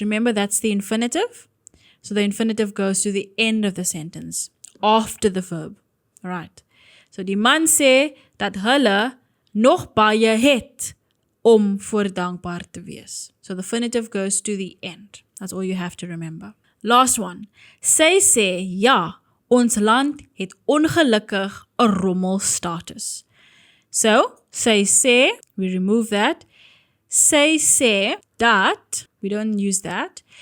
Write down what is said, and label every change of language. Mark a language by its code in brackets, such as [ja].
[en] Remember, that's the infinitive. So the infinitive goes to the end of the sentence, after the verb. Right. [af] So die man sê dat hulle nog baie het om voor dankbaar te wees. [en] So the infinitive goes to the end. That's all you have to remember. Last one. [af] Sy sê, ja, Ons land het ongelukkig 'n rommelstatus. [en] So, [af] sy sê, [en] we remove that. [af] Sy sê dat, [en] we don't use that.